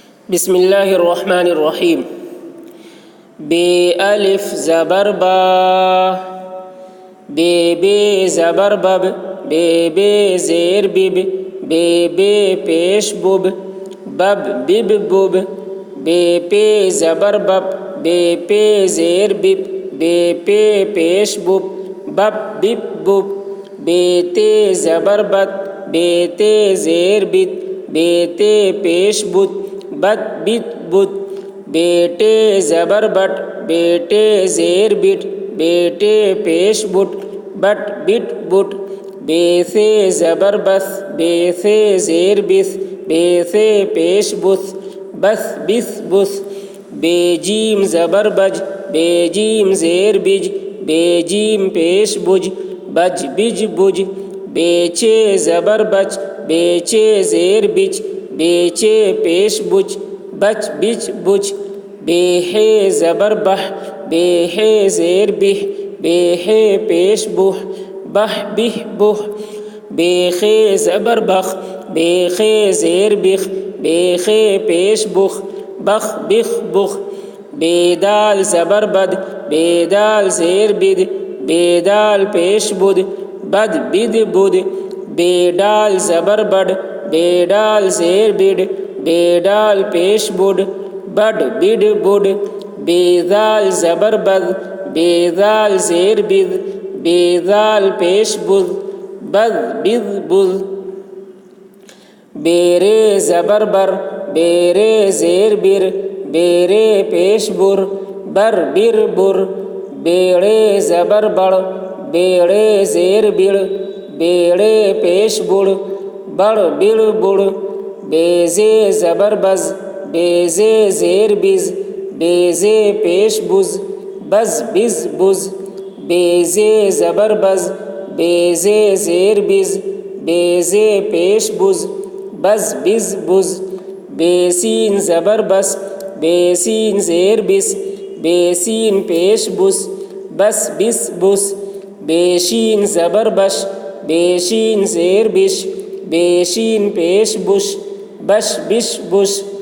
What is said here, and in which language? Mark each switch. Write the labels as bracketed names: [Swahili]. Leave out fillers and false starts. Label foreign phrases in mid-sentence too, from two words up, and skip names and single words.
[Arabic] بسم اللہ الرحمن الرحیم. [Urdu] بے الف زبر با، بے بے زبر بب، بے بے زیر بب، بے بے پیش بب، بب بب بب، بے پے زبر بب، بے پے زیر بب، بے پے پیش بب، بب بب بب، بے تے زبر بت، بے تے زیر بت، بے تے پیش بت، بت بت بت، بیٹے زبر بٹ، بیٹے زیر بٹ، بیٹے پیش بٹ، بٹ بٹ بٹ، بے سے زبر بس، بے سے زیر بس، بے سے پیش بس، بس بس بس، بے جیم زبر بج، بے جیم زیر بج، بے جیم پیش بج، بج بج بج، بے چے زبر بچ، بے چے زیر بچ، بے چے پیش بچ، بچ بچ بچ، بے ہے زبر بہ، بے ہے زیر بہ، بے ہے پیش بہ، بہ بہ بہ، بے خے زبر بخ، بے خے زیر بخ، بے خے پیش بخ، بخ بخ بخ، بے دال زبر بد، بے دال زیر بد، بے دال پیش بد، بد بد بد، بے ڈال زبر بڈ، بے ڈال زیر بڈ، بے ڈال پیش بڈ، بڈ بڈ بڈ، بے ذال زبر بد، بے ذال زیر بد، بے ذال پیش بد، بد بد بد، بے رے زبر بر، بے رے زیر بر، بے رے پیش بر، بر بر بر، بے رے زبر بڑ، بے رے زیر بڑ، بے رے پیش بڑ، بڑ بڑ بڑ، بے زے زبر بز، بے زے زیر بز، بے زے پیش بز، بز بز بز، بے زے زبر بز، بے زے زیر بز، بے زے پیش بز، بز بز بز، بے سین زبر بس، بے سین زیر بس، بے سین پیش بس، بس بس بس، بے شین زبر بش، بے شین زیر بش، بے شین پیش بش، بش بش بش،